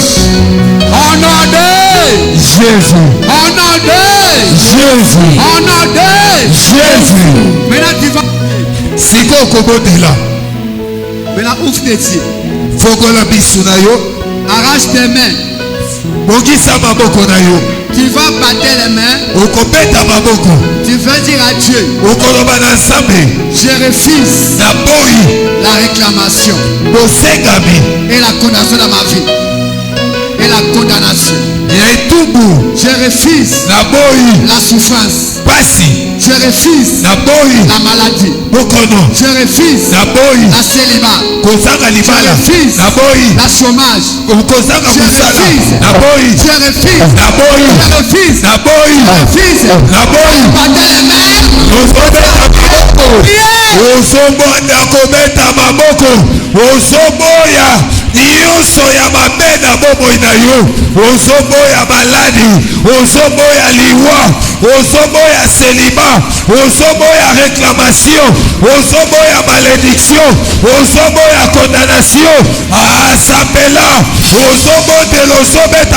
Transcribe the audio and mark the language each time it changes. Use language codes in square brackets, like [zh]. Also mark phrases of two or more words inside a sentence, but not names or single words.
[fr] Au nom de Jésus Au nom de Jésus Au nom de Jésus Maintenant tu vas [ln] siko okobotela [fr] Maintenant ouvre tes yeux. [ln] fokola biso na yo [fr] Arrache tes mains. [ln] bongisa maboko na yo [fr] Tu vas battre les mains. [ln] okobeta maboko [fr] Tu vas dire à Dieu, [ln] okoloba na nzambe [fr] je refuse [ln] naboyi [fr] la réclamation [ln] bosengami [fr] et la condamnation dans ma vie. Et la condamnation. [ln] ya etumbu [fr] Je refuse [ln] naboyi [fr] la souffrance. [ln] pasi [fr] Je refuse [ln] naboyi [fr] la maladie. [ln] bokono [fr] Je refuse [ln] naboyi [fr] la célibat. [ln] kozanga libala [fr] Je refuse [ln] naboyi [fr] la chômage. [ln] kozanga [fr] Je [ln] mosala [fr] refuse. [ln] naboyi [fr] Je refuse. [ln] naboyi [fr] Je refuse. [ln] naboyi [fr] Je refuse. [ln] naboyi [fr] Battez les mains. [ln] ozobeta maboko ozobanda kobeta maboko ozoboya nyonso ya mabe na bomoi na yo ozoboya maladi ozoboya liwa ozoboya selima ozoboya réclamation ozoboya malédiction ozoboya condamnation asapela ozobondela ozobeta